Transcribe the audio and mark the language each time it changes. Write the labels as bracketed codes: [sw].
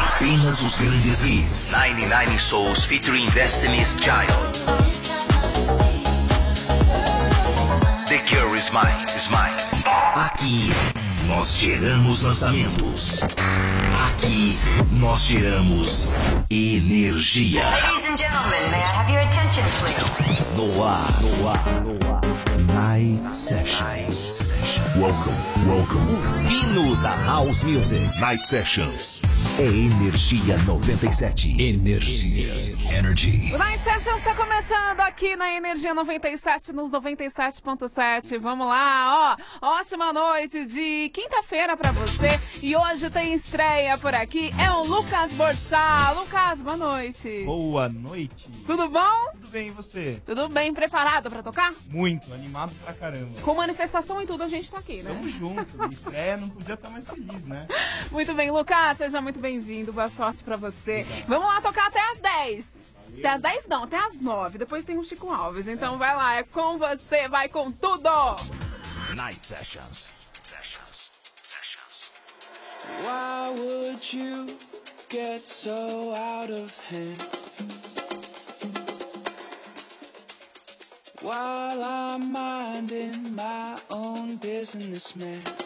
[pt] Apenas os grandes hits. 99 Souls featuring Destiny's Child. [en] The Cure is Mine, is Mine. [pt] Aqui nós geramos lançamentos. Aqui nós geramos energia. [en] Ladies and gentlemen, may I have your attention, please? [pt] No ar. No ar. [en] Night Sessions. Welcome, welcome. [pt] O fino da House Music. Night Sessions. É Energia 97. Energia. [en] Energy. [pt] O Night Sessions está começando aqui na Energia 97, nos 97.7. Vamos lá, ó. Ótima noite de quinta-feira para você. E hoje tem estreia por aqui. É o Lucas Borchá. Lucas, boa noite. Boa noite. Tudo bom? Tudo bem, e você? Tudo bem. Preparado para tocar? Muito. Animado pra caramba. Com manifestação e tudo, a gente tá aqui, né? Tamo junto. Estreia, não podia estar mais feliz, né? Muito bem, Lucas. Seja muito bem-vindo, boa sorte pra você. Obrigado. Vamos lá tocar até as 10. Valeu. Até as 10 não, até as 9. Depois tem o Chico Alves, então vai lá, é com você, vai com tudo! [en] Night Sessions. Sessions. Sessions. Why would you get so out of hand? While I'm minding my own business, man.